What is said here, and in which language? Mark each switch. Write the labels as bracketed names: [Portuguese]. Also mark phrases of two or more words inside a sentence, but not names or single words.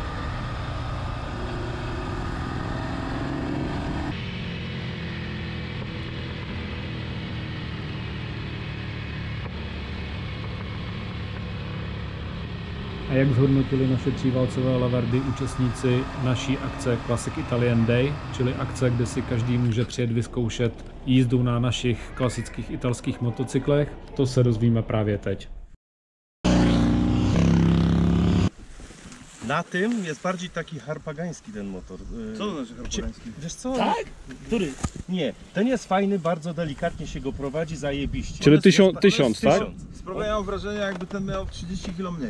[Czech] A jak zhodnotili naše tříválcové lavardy účastníci naší akce Classic Italian Day, čili akce, kde si každý může přijet vyzkoušet jízdu na našich klasických italských motocyklech, to se dozvíme právě teď. [Polish] Na tym jest bardziej taki harpagański ten motor. Co to znaczy harpagański? Wiesz co? Tak? Który? Nie, ten jest fajny, bardzo delikatnie się go prowadzi, zajebiście. Czyli On jest- 1000, tak? 1000. Sprawiają wrażenie, jakby ten miał 30 kg mniej.